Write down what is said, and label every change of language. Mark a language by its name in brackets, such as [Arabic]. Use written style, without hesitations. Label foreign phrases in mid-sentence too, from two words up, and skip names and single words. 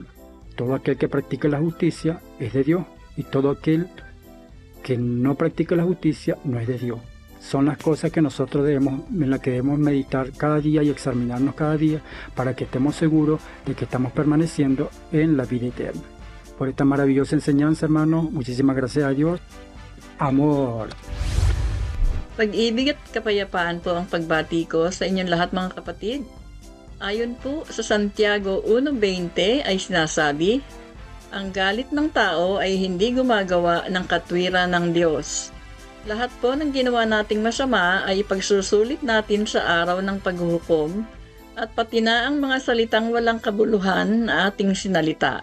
[Spanish] Todo aquel que practica la justicia es de Dios y todo aquel que no practica la justicia no es de Dios. Son las cosas que nosotros en las que debemos meditar cada día y examinarnos cada día para que estemos seguros de que estamos permaneciendo en la vida eterna. Por esta maravillosa enseñanza, hermano, muchísimas gracias a Dios. Amor. [Filipino] Pag-ibig at kapayapaan po ang pagbati ko sa inyong lahat mga kapatid. Ayon po sa Santiago 1:20 ay sinasabi, ang galit ng tao ay hindi gumagawa ng katwiran ng Diyos. Lahat po ng ginawa nating masama ay ipagsusulit natin sa araw ng paghuhukom at pati na ang mga salitang walang kabuluhan na ating sinalita.